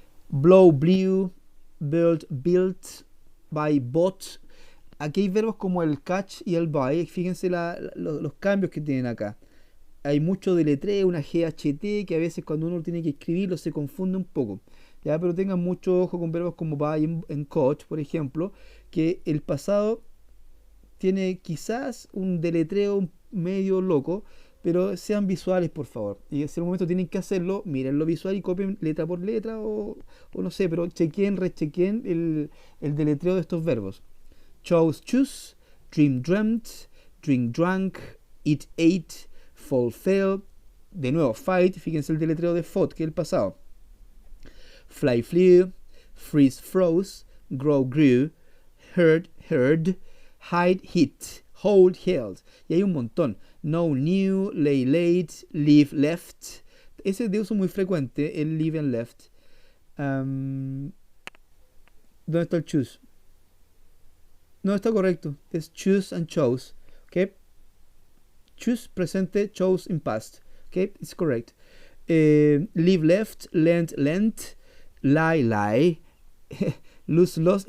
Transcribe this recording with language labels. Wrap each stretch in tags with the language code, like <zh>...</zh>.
<en>Blow, blew, build, built, buy, bought.</en> <es>Aquí hay verbos como el catch y el buy. Fíjense los cambios que tienen acá. Hay mucho deletreo, una GHT, que a veces cuando uno tiene que escribirlo se confunde un poco, ¿ya? Pero tengan mucho ojo con verbos como buy en coach, por ejemplo, que el pasado tiene quizás un deletreo medio loco, pero sean visuales, por favor. Y en ese momento tienen que hacerlo, miren lo visual y copien letra por letra o no sé, pero rechequen el deletreo de estos verbos.</es> <en>Chose, choose, dream, dreamt, drink, drank, eat, ate, fall, fell.</en> <es>De nuevo, fight, fíjense el deletreo de fought, que es el pasado.</es> <en>Fly, flew, freeze, froze, grow, grew, heard, heard, hide, hid, hold, held.</en> <es>Y hay un montón.</es> <en>Know, knew, lay, laid, leave, left.</en> <es>Ese es de uso muy frecuente, el leave and left. ¿Dónde está el choose? No, está correcto. Es</es> <en>choose and chose. ¿Ok? Choose presente, chose in past. ¿Ok? It's correct. Leave, left, lent, lent, lie, lie. Lose, lost.</en>